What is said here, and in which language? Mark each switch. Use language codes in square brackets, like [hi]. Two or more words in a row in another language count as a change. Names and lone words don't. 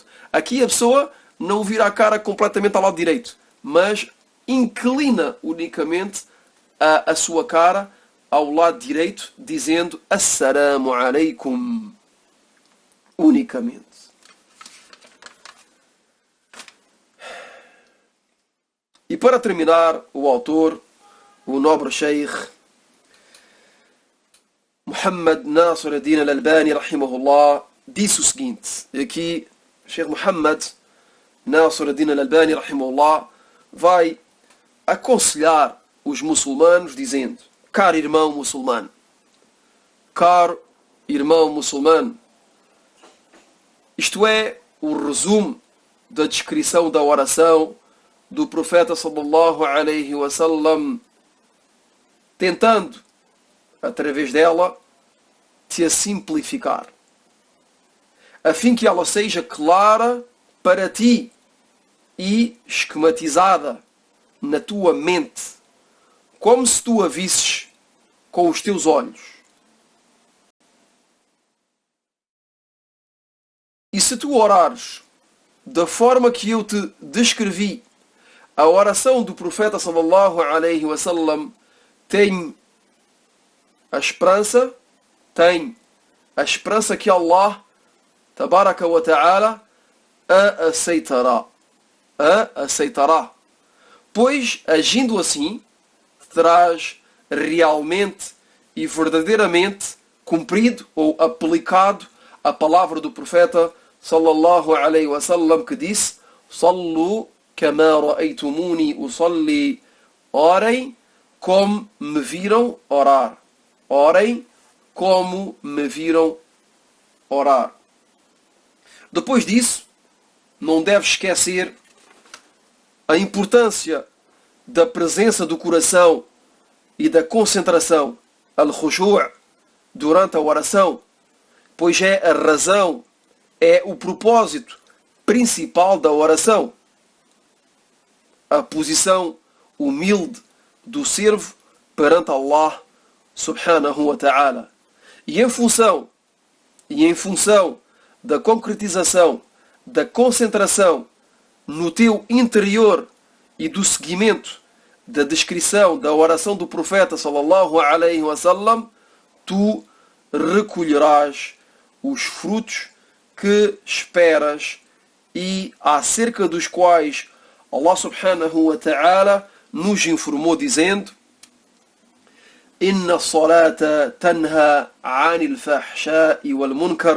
[pt] Aqui a pessoa não vira a cara completamente ao lado direito, mas inclina unicamente a sua cara ao lado direito, dizendo [ar] السلام عليكم [pt] unicamente. E para terminar, o autor, o nobre Sheikh Muhammad Nasir ad-Din al-Albani, rahimahullah, disse o seguinte. Aqui, Sheikh Muhammad Nasir ad-Din al-Albani, rahimahullah, vai aconselhar os muçulmanos dizendo: caro irmão muçulmano, isto é o resumo da descrição da oração do profeta [ar] صلى الله عليه وسلم, [pt] tentando, através dela, te a simplificar, a fim que ela seja clara para ti e esquematizada na tua mente, como se tu a visses com os teus olhos. E se tu orares da forma que eu te descrevi, a oração do profeta [ar] صلى الله عليه وسلم [pt] tem a esperança que Allah [ar] تبارك وتعالى [pt] a aceitará. A aceitará. Pois, agindo assim, terás realmente e verdadeiramente cumprido ou aplicado a palavra do profeta [ar] صلى الله عليه وسلم, [pt] que disse: [ar] صلوا كما رأيتموني أصلي. [pt] Orem como me viram orar. Orem como me viram orar. Depois disso, não deves esquecer a importância da presença do coração e da concentração, al-khushu', durante a oração, pois é a razão, é o propósito principal da oração. A posição humilde do servo perante Allah [ar] سبحانه وتعالى. [pt] E em função da concretização, da concentração no teu interior e do seguimento da descrição da oração do profeta [ar] صلى الله عليه وسلم, [pt] tu recolherás os frutos que esperas e acerca dos quais Allah [ar] سبحانه وتعالى [pt] nos informou dizendo: [ar] إن الصلاة تنهى عن الفحشاء والمنكر.